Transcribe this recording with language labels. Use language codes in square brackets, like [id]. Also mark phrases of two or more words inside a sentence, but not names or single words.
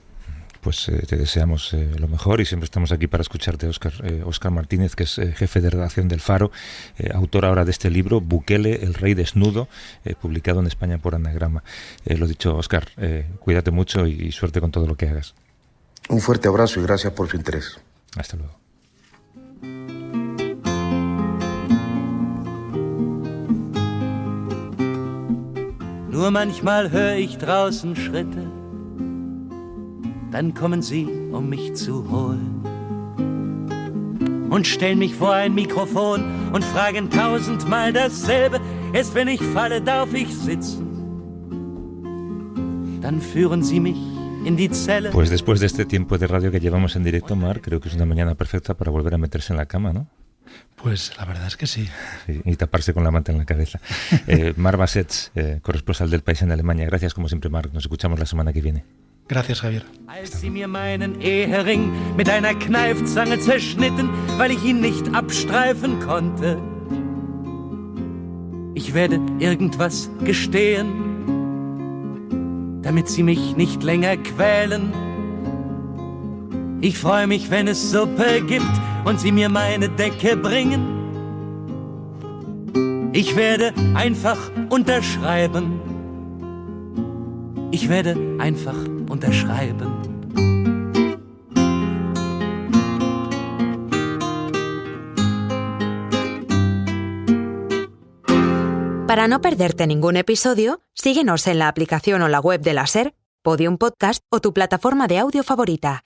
[es] Pues te deseamos lo mejor y siempre estamos aquí para escucharte, Óscar. Óscar Martínez, que es jefe de redacción del Faro, autor ahora de este libro, Bukele, el rey desnudo, publicado en España por Anagrama. Lo dicho, Óscar, cuídate mucho y suerte con todo lo que hagas. Un fuerte abrazo y gracias por su interés. Hasta luego. [de] Nur manchmal hör ich draußen Schritte, dann kommen sie, um mich zu holen und stellen mich vor ein Mikrofon und fragen 1000-mal dasselbe. Erst wenn ich falle, darf ich sitzen. Dann führen sie mich in die Zelle. [es] Pues después de este tiempo de radio que llevamos en directo, Mar, creo que es una mañana perfecta para volver a meterse en la cama, ¿no? Pues la verdad es que sí. Y taparse con la manta en la cabeza. Mar Bassets, corresponsal del País en Alemania. Gracias como siempre, Mar. Nos escuchamos la semana que viene. Gracias, Javier. [de] Als sie mir meinen Ehering mit einer Kneifzange zerschnitten, weil ich ihn nicht abstreifen konnte. Ich werde irgendwas gestehen, damit sie mich nicht länger quälen. Ich freue mich, wenn es Suppe gibt und sie mir meine Decke bringen. Ich werde einfach unterschreiben. Ich werde einfach unterschreiben. [es] Para no perderte ningún episodio, síguenos en la aplicación o la web de la SER, Podium Podcast o tu plataforma de audio favorita.